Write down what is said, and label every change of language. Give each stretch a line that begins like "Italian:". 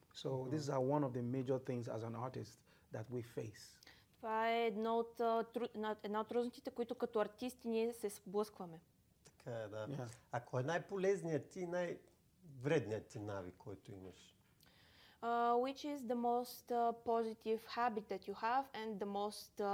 English: So this is one of the major things as an artist that we face.
Bulgarian: Това е една от трудностите, които като артисти ние се сблъскваме. Така е, да. Yeah. А кой е най-полезният и най-вредният ти навик, който имаш?
English: Which is the most positive habit that you have and the most